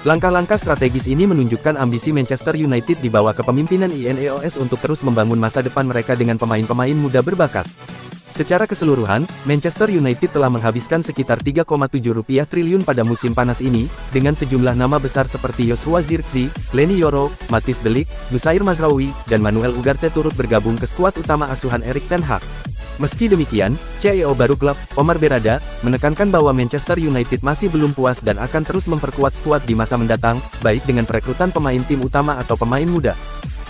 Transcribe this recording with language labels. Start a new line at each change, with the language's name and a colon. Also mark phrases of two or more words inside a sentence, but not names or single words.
Indonesian: Langkah-langkah strategis ini menunjukkan ambisi Manchester United di bawah kepemimpinan Ineos untuk terus membangun masa depan mereka dengan pemain-pemain muda berbakat. Secara keseluruhan, Manchester United telah menghabiskan sekitar 3,7 triliun pada musim panas ini, dengan sejumlah nama besar seperti Joshua Zirkzee, Leny Yoro, Matthijs de Ligt, Nusair Mazraoui, dan Manuel Ugarte turut bergabung ke skuad utama asuhan Erik ten Hag. Meski demikian, CEO baru klub, Omar Berrada, menekankan bahwa Manchester United masih belum puas dan akan terus memperkuat skuad di masa mendatang, baik dengan perekrutan pemain tim utama atau pemain muda.